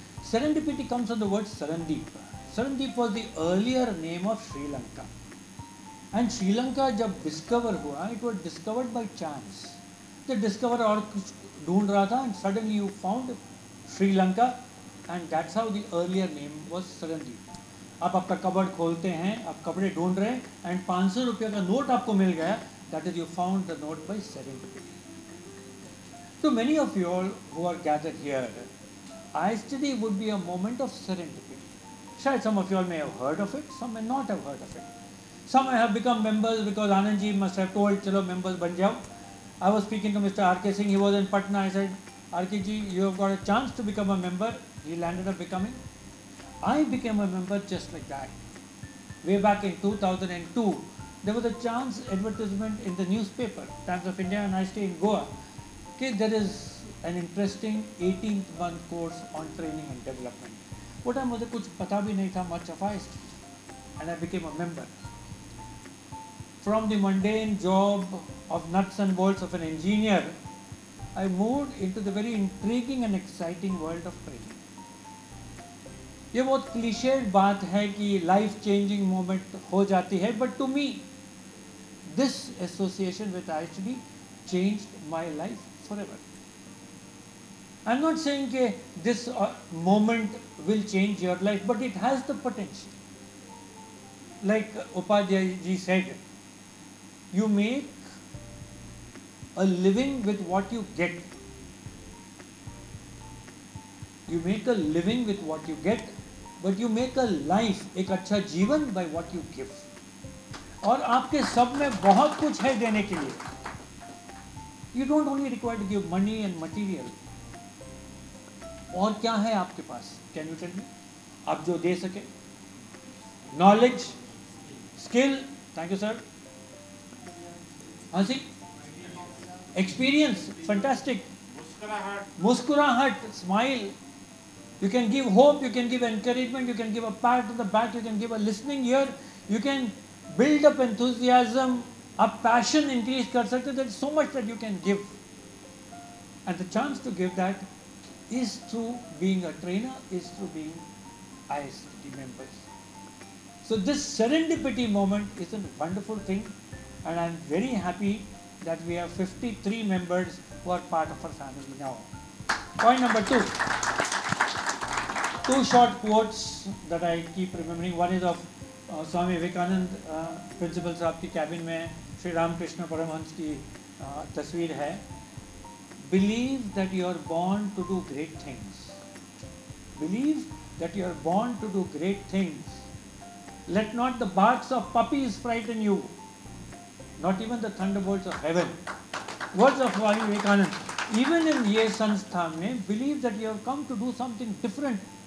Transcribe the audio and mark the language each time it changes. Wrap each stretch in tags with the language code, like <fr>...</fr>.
<en>Serendipity comes from the word Sarandeep. Sarandeep was the earlier name of Sri Lanka. And Sri Lanka</en> <hi>जब</hi> <en>discover</en> <hi>हुआ,</hi> <en>it was discovered by chance. The discoverer</en> <hi>और कुछ ढूंढ रहा था</hi> <en>and suddenly you found Sri Lanka and that's how the earlier name was Sarandeep.</en> <hi>आप आपका cupboard खोलते हैं, आप कपड़े ढूंढ रहे हैं and 500 रुपये का नोट आपको मिल गया,</hi> <en>that is you found the note by serendipity. To many of you all who are gathered here, ISTD would be a moment of serendipity. Shayad some of you all may have heard of it, some may not have heard of it. Some may have become members because Anandji must have told,</en> <hi>chalo members ban jao.</hi> <en>I was speaking to Mr. R.K. Singh, he was in Patna, I said, R.K. ji, you have got a chance to become a member. He landed up becoming. I became a member just like that. Way back in 2002, there was a chance advertisement in the newspaper, Times of India, and I stay in Goa. Okay, there is an interesting 18th month course on training and development. What time</en> <hi>मुझे कुछ पता भी नहीं था</hi> <en>much of ISTD, and I became a member. From the mundane job of nuts and bolts of an engineer, I moved into the very intriguing and exciting world of training.</en> <hi>ये बहुत clichéd बात है कि life changing moment हो जाती है,</hi> <en>but to me, this association with ISTD changed my life forever. I'm not saying that this moment will change your life, but it has the potential. Like Upadhyay ji said, you make a living with what you get. You make a living with what you get, but you make a life,</en> <hi>एक अच्छा जीवन</hi> <en>by what you give.</en> <hi>और आपके सब में बहुत कुछ है देने के लिए.</hi> <en>You don't only require to give money and material.</en> <hi>और क्या है आपके पास?</hi> <en>Can you tell me?</en> <hi>आप जो दे सके, knowledge, skill,</hi> <en>thank you sir,</en> <hi>हाँ जी, एक्सपीरियंस, फैंटास्टिक, मुस्कुराहट, smile.</hi> <en>You can give hope, you can give encouragement, you can give a pat on the back, you can give a listening ear, you can build up enthusiasm, up passion increase</en> <hi>कर सकते.</hi> <en>There is so much that you can give, and the chance to give that is through being a trainer, is through being ISTD members. So this serendipity moment is a wonderful thing, and I am very happy that we have 53 members who are part of our family now. Point number 2. Two short quotes that I keep remembering. One is of Swami Vivekanand,</en> <hi>Principal साहब की cabin में श्री रामकृष्ण परमहंस की तस्वीर है.</hi> <en>Believe that you are born to do great things. Believe that you are born to do great things. Let not the barks of puppies frighten you. Not even the thunderbolts of heaven. Words of Swami Vivekanand. Even in</en> <hi>ये संस्था में,</hi> <en>believe that you have come to do something different.</en>